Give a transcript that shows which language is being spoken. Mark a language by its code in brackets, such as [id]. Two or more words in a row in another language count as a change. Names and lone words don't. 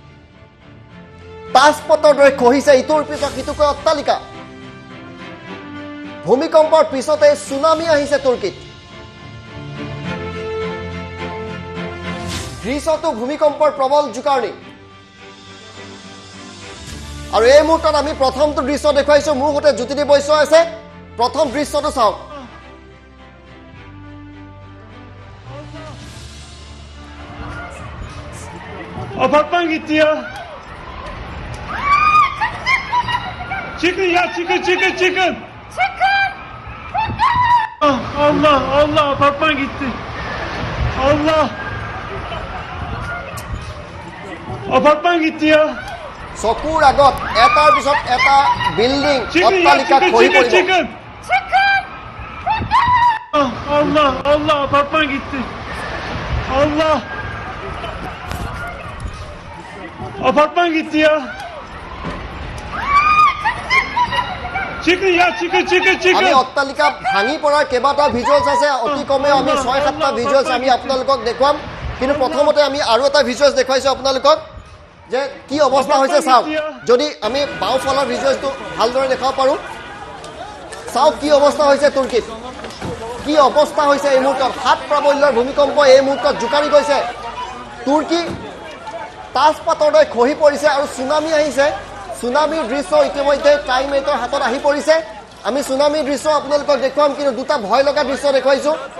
[as] তাজপটৰ দৰে খহিছে ইটোৰ পিছত সিটোকৈ অট্টালিকা ভূমিকম্পৰ পিছতে সুনামি আহিছে তুৰ্কীত গ্ৰীচতো ভূমিকম্পৰ প্ৰবল জুকাৰণি আৰু এই মুহূৰ্তত আমি প্ৰথমটো দৃশ্য দেখুৱাইছো মোৰ সৈতে জ্যোতিদীপ বৈশ্য আছে প্ৰথম দৃশ্যটো চাওক [tr] Apartman gitti ya. Çıkın ya çıkın. Çıkın! Allah apartman gitti. Allah. Apartman gitti ya. [as] চকুৰ আগত এটাৰ পিছত এটা বিল্ডিং অট্টালিকা খহি পৰিব [tr] çıkın. Allah apartman gitti. Allah. Apartman gitti ya. Çıkın ya çıkın. [as] আমি অট্টালিকা ভাঙি পৰাৰ কেইবাটা ভিজুৱেলছ আছে অতি কমেও আমি 6-7টা ভিজুৱেলছ আমি আপোনালোকক দেখুৱাম কিন্তু প্ৰথমতে আমি আৰু এটা ভিজুৱেলছ দেখুৱাইছো আপোনালোকক যে কি অৱস্থা হৈছে চাওক যদি আমি বাওঁফালৰ ভিজুৱেলছটো ভালদৰে দেখাব পাৰোঁ চাওক কি অৱস্থা হৈছে তুৰ্কীত কি অৱস্থা হৈছে এই মুহূৰ্তত সাত প্ৰাবল্যৰ ভূমিকম্প এই মুহূৰ্তত জুকাৰি গৈছে তুৰ্কী তাজপাতৰ দৰে খহি পৰিছে আৰু সুনামি আহিছে সুনামিৰ দৃশ্য ইতিমধ্যে টাইমেটৰ হাতত আহি পৰিছে আমি সুনামিৰ দৃশ্য আপোনালোকক দেখুৱাম কিন্তু দুটা ভয় লগা দৃশ্য দেখুৱাইছোঁ